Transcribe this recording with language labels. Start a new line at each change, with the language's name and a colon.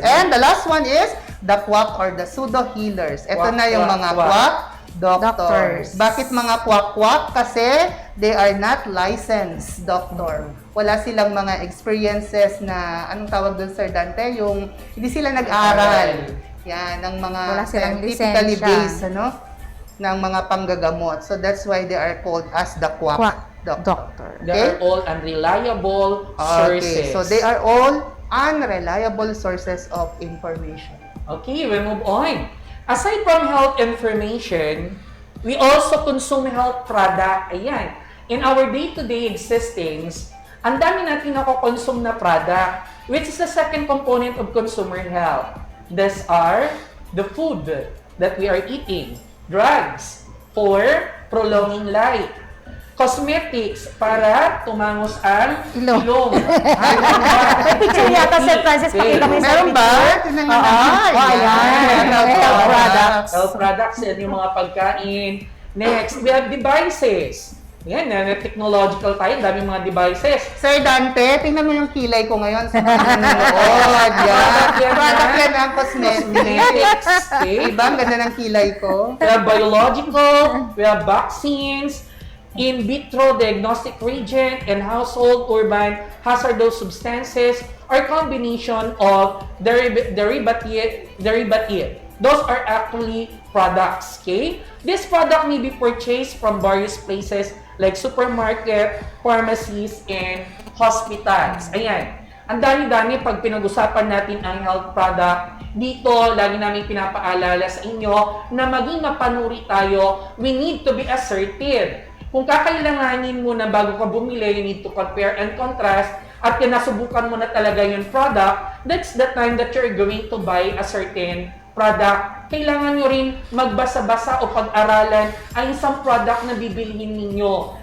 English: And the last one is the quack or the pseudo healers.
Filipino: Ito na yung mga quack doctors. Bakit mga quack-quack?
English: Kasi they are not licensed doctor.
Filipino: Wala silang mga experiences na, anong tawag doon, Sir Dante? Yung hindi sila nag-aral. Yan, ng mga scientifically based, ng mga panggagamot.
English: So that's why they are called as the quack doctor. They are all unreliable sources. So they are all unreliable sources of information. Okay, we move on. Aside from health information, we also consume health product. Ayan. in our day-to-day existence,
Filipino: ang dami natin nakokonsume na product,
English: which is the second component of consumer health. These are the food that we are eating, drugs for prolonging life, cosmetics
Filipino: para tumangos ang ilong. May picture yata, Sir Francis, pakita mo yung Meron ba? Tingnan nga natin. Ayan. Health products. Health products, yan yung mga pagkain.
English: Next, we have devices.
Filipino: Yan, technological tayo, dami mga devices. Sir Dante, tingnan mo yung kilay ko ngayon sa mga nanonood. Yan. Product yan ang cosmetics.
English: Okay.
Filipino: Diba? Ang ganda ng kilay ko.
English: We have biological, we have vaccines, in vitro diagnostic reagent, and household urban hazardous substances, or combination of derivative. Those are actually products, okay? This product may be purchased from various places like supermarket, pharmacies, and hospitals.
Filipino: Ayan. Ang dami-dami pag pinag-usapan natin ang health product, dito lagi namin pinapaalala sa inyo na maging mapanuri tayo,
English: we need to be assertive.
Filipino: Kung kakailanganin mo na bago ka bumili,
English: you need to compare and contrast,
Filipino: at nasubukan mo na talaga yung product,
English: that's the time that you're going to buy a certain product.
Filipino: Kailangan nyo rin magbasa-basa o pag-aralan ang isang product na bibilihin ninyo.